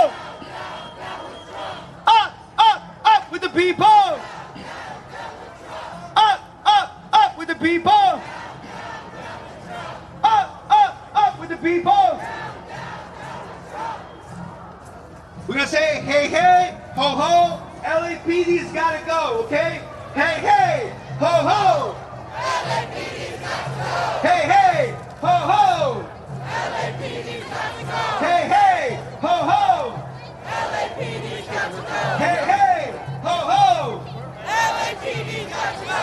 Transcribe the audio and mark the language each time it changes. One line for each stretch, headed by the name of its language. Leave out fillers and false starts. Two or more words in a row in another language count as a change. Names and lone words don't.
English: Up, up, up with the people. Up, up, up with the people. With the people. We're gonna say, hey, hey, ho, ho, LAPD's gotta go, okay? Hey, hey, ho, ho. LAPD's gotta go. Hey, hey, ho, ho. LAPD's gotta go. Hey, hey, ho, ho. LAPD's gotta go. Hey, hey, ho, ho. LAPD's gotta go.